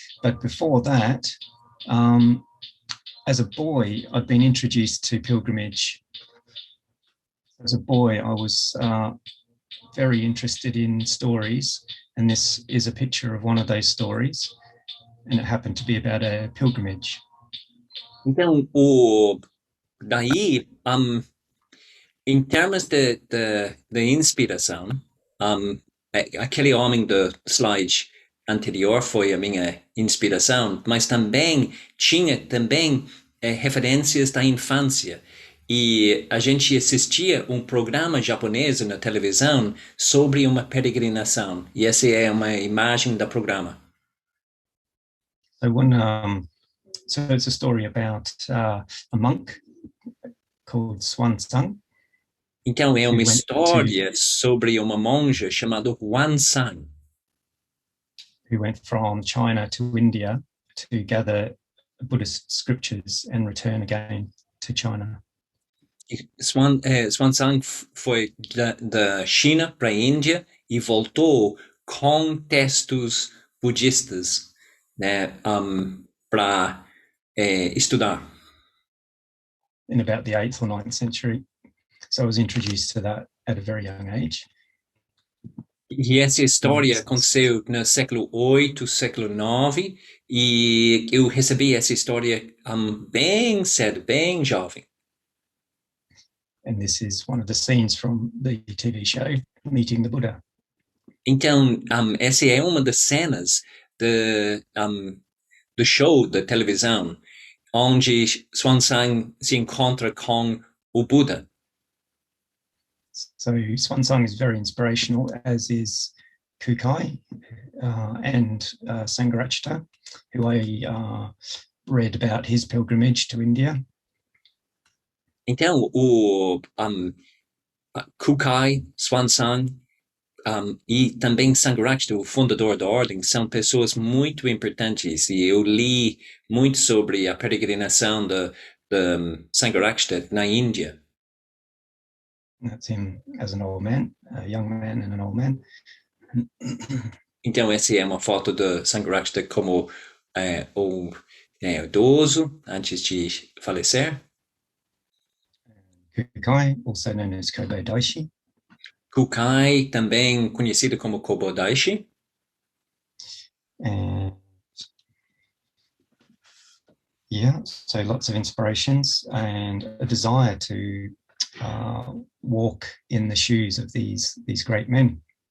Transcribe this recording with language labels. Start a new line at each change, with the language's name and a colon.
English: But before that, as a boy, I'd been introduced to pilgrimage. As a boy, I was very interested in stories, and this is a picture of one of those stories, and it happened to be about a pilgrimage.
Portuguese: Então, daí, em termos de inspiração, aquele homem do slide anterior foi a minha inspiração, mas também tinha referências da infância. E a gente assistia um programa japonês na televisão sobre uma peregrinação. E essa é uma imagem do programa.
English: So it's a story about a monk called Swansung.
Portuguese: Então é uma história sobre uma monja chamada Huansang,
English: who went from China to India to gather Buddhist scriptures and return again to China.
Portuguese: Swansang foi da China para a Índia e voltou com textos budistas, né, para estudar.
English: In about the 8th or 9th century. So I was introduced to that at a very young age.
Portuguese: E essa história aconteceu no século VIII, século IX, e eu recebi essa história bem cedo, bem jovem.
English: And this is one of the scenes from the TV show, Meeting the Buddha.
Portuguese: Então, essa é uma das cenas do show da televisão, onde Swansang se encontra com o Buda.
English: So Swansung is very inspirational, as is Kukai and Sangharakshita, who I read about his pilgrimage to India.
Portuguese: Então, o Kukai, Swansung e também Sangharakshita, o fundador da ordem, são pessoas muito importantes. E eu li muito sobre a peregrinação de Sangharakshita na Índia.
English: That's him as an old man, a young man and an old man.
Portuguese: Então, essa é uma foto de Sangharakshita como idoso antes de falecer.
English: Kukai, also known as Kobo Daishi.
Portuguese: Kukai, também conhecido como Kobo Daishi.
English: And yeah, so lots of inspirations and a desire to walk in the shoes of these great men.